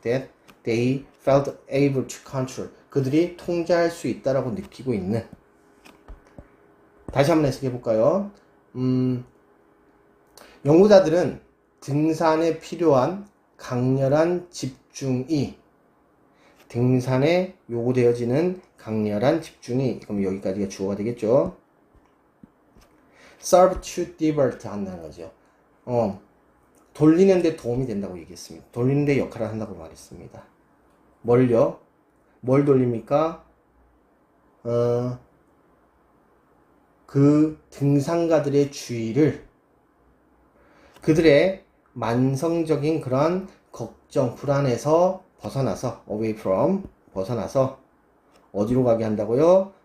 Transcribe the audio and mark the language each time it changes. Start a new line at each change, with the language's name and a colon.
English: That they felt able to control.
Korean: 그들이 통제할 수 있다라고 느끼고 있는. 다시 한번 해석해 볼까요? 연구자들은 등산에 필요한 강렬한 집중이 등산에 요구되어지는 강렬한 집중이, 그럼 여기까지가 주어가 되겠죠.
English: serve to divert
Korean: 한다는 거죠. 돌리는데 도움이 된다고 얘기했습니다. 돌리는데 역할을 한다고 말했습니다. 뭘요? 뭘 돌립니까? 그 등산가들의 주의를 그들의 만성적인 그런 걱정, 불안에서 벗어나서
English: away from,
Korean: 벗어나서 어디로 가게 한다고요?